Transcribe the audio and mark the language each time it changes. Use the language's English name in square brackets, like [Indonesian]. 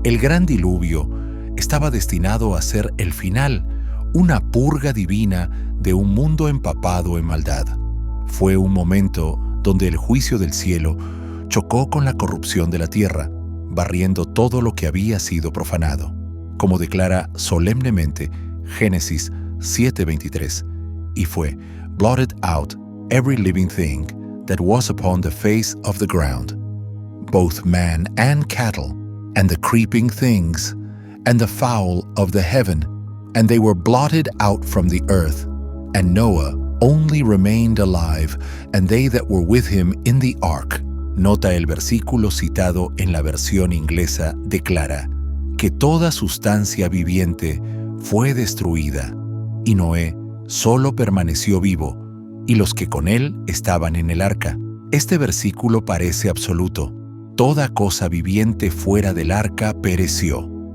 [Spanish] El gran diluvio estaba destinado a ser el final, una purga divina de un mundo empapado en maldad. Fue un momento donde el juicio del cielo chocó con la corrupción de la tierra, barriendo todo lo que había sido profanado. Como declara solemnemente Génesis 7:23, y fue [English] blotted out every living thing that was upon the face of the ground, both man and cattle, and the creeping things, and the fowl of the heaven, and they were blotted out from the earth. And Noah only remained alive, and they that were with him in the ark. [Spanish] Nota el versículo citado en la versión inglesa declara que toda sustancia viviente fue destruida, y Noé solo permaneció vivo, y los que con él estaban en el arca. Este versículo parece absoluto. Toda cosa viviente fuera del arca pereció.